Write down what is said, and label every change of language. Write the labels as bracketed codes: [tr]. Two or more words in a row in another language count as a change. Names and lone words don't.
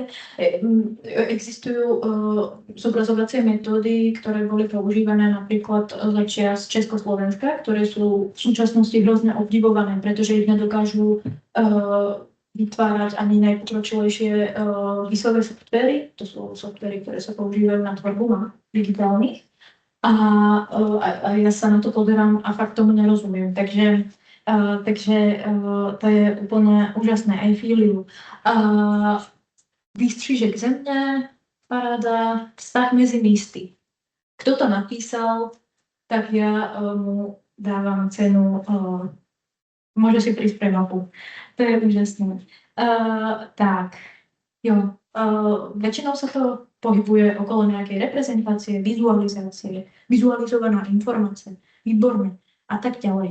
[sk] Existujú zobrazovacie metódy, ktoré boli používané napríklad za čias Československa, ktoré sú v súčasnosti hrozne obdivované, pretože ich nedokážu vytvárať ani najpokročilejšie výsové softvery. To sú softvery, ktoré sa používajú na tvorbu map digitálnych. A ja sa na to pozerám a fakt tomu nerozumiem. Takže to je úplne úžasné. [en] I feel you. [cs] Výstřižek země, paráda, vztah mezi místy. [sk] Kto to napísal, tak ja mu dávam cenu, môže si prísť pre mapu. To je úžasné. Tak, jo. Väčšinou sa to pohybuje okolo nejakej reprezentácie, vizualizácie, vizualizovaná informácia, výborné a tak ďalej.